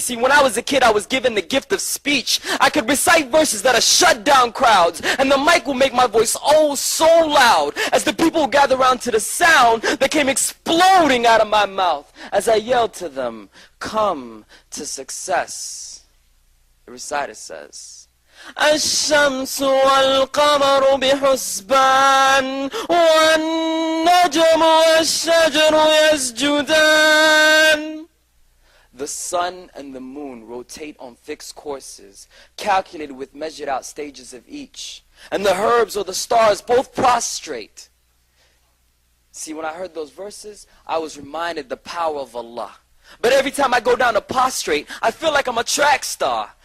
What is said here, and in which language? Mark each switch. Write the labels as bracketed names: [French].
[English] See, when I was a kid, I was given the gift of speech. I could recite verses that'll shut down crowds, and the mic will make my voice oh so loud as the people gather around to the sound that came exploding out of my mouth as I yelled to them, come to success. The reciter says, [Arabic] الشمس والقمر بحسبان والنجم والشجر يسجدان. [English] The sun and the moon rotate on fixed courses, calculated with measured out stages of each. And the herbs or the stars both prostrate. See, when I heard those verses, I was reminded the power of Allah. But every time I go down to prostrate, I feel like I'm a track star.